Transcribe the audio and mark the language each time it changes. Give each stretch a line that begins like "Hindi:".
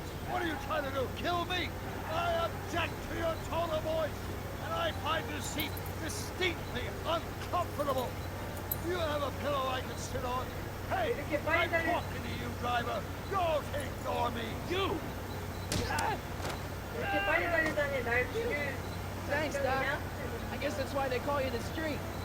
English: What are you trying to do? Kill me? I object to your tone of voice, and I find this seat distinctly uncomfortable. Do you have a pillow I can sit on? Hey, I'm talking to you, driver. Don't ignore me. You!
Korean: 이렇게 빨리 달리다니 날 죽일
English: Thanks, Doc. I guess that's why they call you the street.